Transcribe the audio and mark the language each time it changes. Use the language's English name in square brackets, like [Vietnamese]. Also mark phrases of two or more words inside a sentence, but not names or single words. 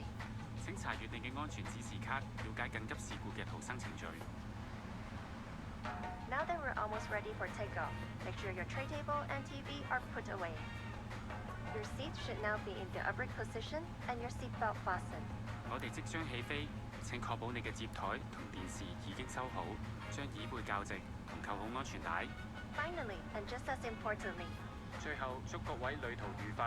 [Cantonese] 請查閱你嘅安全指示卡，了解緊急事故嘅逃生程序。 [English] Now that we're almost ready for takeoff, make sure your tray table and TV are put away. Your seat should now be in the upright position and your seatbelt fastened. [Cantonese] 我哋即將起飛，請確保你嘅接台同電視已經收好，將椅背校直同扣好安全帶。 [English] Finally, and just as importantly, [Cantonese] 最後，祝各位旅途愉快。